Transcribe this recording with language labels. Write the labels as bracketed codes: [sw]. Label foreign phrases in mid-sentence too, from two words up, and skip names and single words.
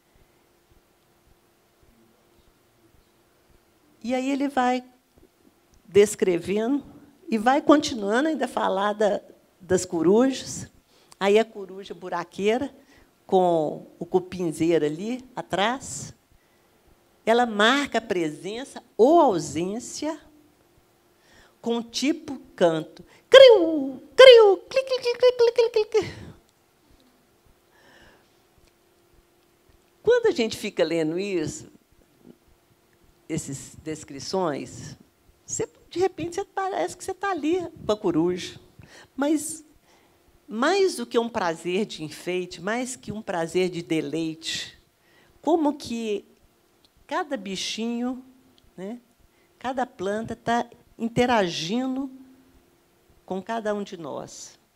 [pt] E aí ele vai descrevendo e vai continuando ainda a falar das corujas. Aí a coruja buraqueira, com o cupinzeiro ali atrás, ela marca a presença ou ausência com tipo canto. Criu, criu, clic, clic, clic, clic, clic, clic. Quando a gente fica lendo isso, essas descrições, de repente, parece que você está ali com a coruja. Mas, mais do que um prazer de enfeite, mais que um prazer de deleite, como que cada bichinho, né, cada planta está interagindo com cada um de nós.